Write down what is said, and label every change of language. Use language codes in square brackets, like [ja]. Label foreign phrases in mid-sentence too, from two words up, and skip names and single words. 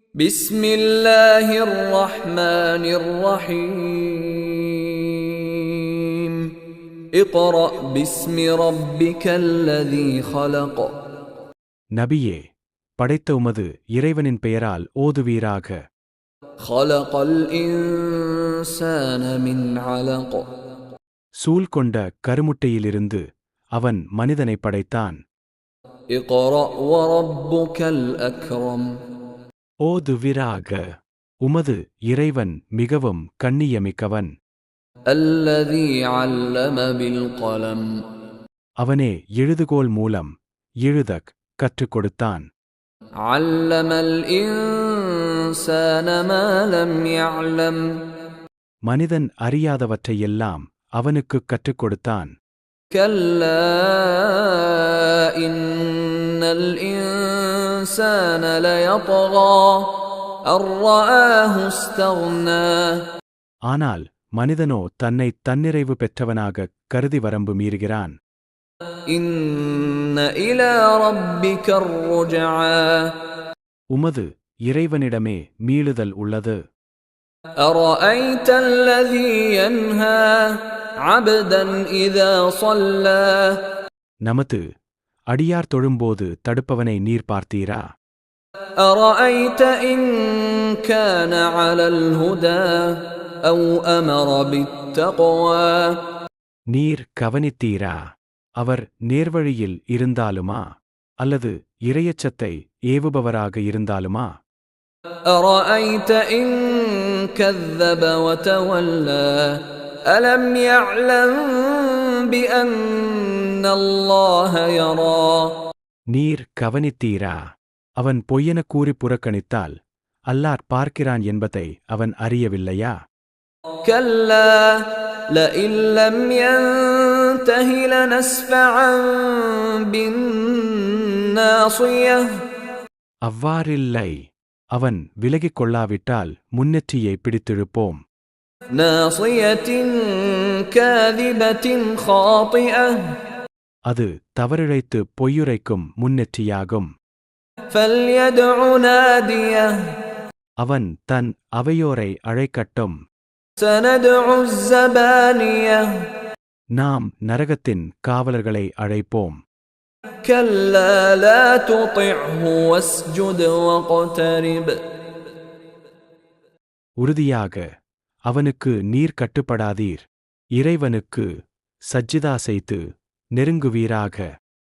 [ar] بسم الله الرحمن الرحيم اقرأ باسم ربك الذي خلق [ta] நபியே, படைத்த உமது இறைவனின் பெயரால் ஓதுவீராக. [ar] خلق الإنسان من علق [ta] சூல் கொண்ட கருமுட்டையிலிருந்து அவன் மனிதனை படைத்தான். [ar] اقرأ وربك الأكرم [ta] ஓதுவீராக. உமது இறைவன் மிகவும் கண்ணியமிக்கவன். [ar] الذي علم بالقلم [ta] அவனே எழுதுகோல் மூலம் எழுதக் கற்றுக் கொடுத்தான். [ar] علم الإنسان ما لم يعلم [ta] மனிதன் அறியாதவற்றையெல்லாம் அவனுக்குக் கற்றுக் கொடுத்தான். [ar] كلا إن الإنسان ليطغى أن رآه استغنى [ta] ஆனால் மனிதனோ தன்னைத் தன்னிறைவு பெற்றவனாகக் கருதி வரம்பு மீறுகிறான். [ar] إن إلى ربك الرجعى [ta] உமது இறைவனிடமே மீளுதல் உள்ளது. [ar] أرأيت الذي ينهى عبدا إذا صلى [ta] நமது அடியார் தொழும்போது தடுப்பவனை நீர் பார்த்தீரா? [ar] أرأيت إن كان على الهدى أو أمر بالتقوى [ta] நீர் கவனித்தீரா? அவர் நேர்வழியில் இருந்தாலுமா அல்லது இறையச்சத்தை ஏவுபவராக இருந்தாலுமா? [ar] أرأيت إن كذب وتولى ألم يعلم بأن الله يرى [ta] நீர் கவனித்தீரா? அவன் பொய்யென கூறி புறக்கணித்தால் அல்லாஹ் பார்க்கிறான் என்பதை அவன் அறியவில்லையா? [ar] كلا لئن لم ينته لنسفعا بالناصية [ta] அவ்வாறில்லை. அவன் விலகிக் கொள்ளாவிட்டால் முன்னெற்றியை பிடித்திழுப்போம். [ar] ناصية كاذبة خاطئة [ta] அது தவறிழைத்து பொய்யுரைக்கும் முன்னெற்றியாகும். [ar] فليدع ناديه [ta] அவன் தன் அவையோரை அழைக்கட்டும். [ar] سندع الزبانية [ta] நாம் நரகத்தின் காவலர்களை அழைப்போம். [ar] كلا لا تطعه واسجد واقترب [ta] உறுதியாக அவனுக்கு நீர் கட்டுப்படாதீர். இறைவனுக்கு சஜ்ஜிதா செய்து நெருங்குவீராக.